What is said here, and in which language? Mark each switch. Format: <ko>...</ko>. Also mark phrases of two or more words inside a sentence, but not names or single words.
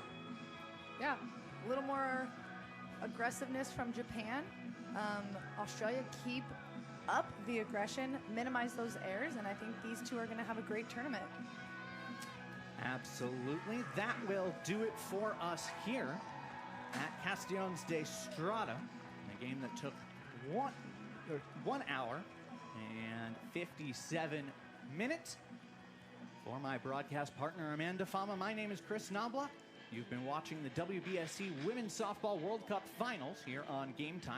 <en>Yeah, a little more aggressiveness from Japan. Australia keep up the aggression, minimize those errors, and I think these two are going to have a great tournament. Absolutely. That will do it for us here at Castellones de Strada, a game that took 1 hour and 57 minutes. For my broadcast partner, Amanda Fama, my name is Chris Knobloch. You've been watching the WBSC Women's Softball World Cup Finals here on Game Time.</en>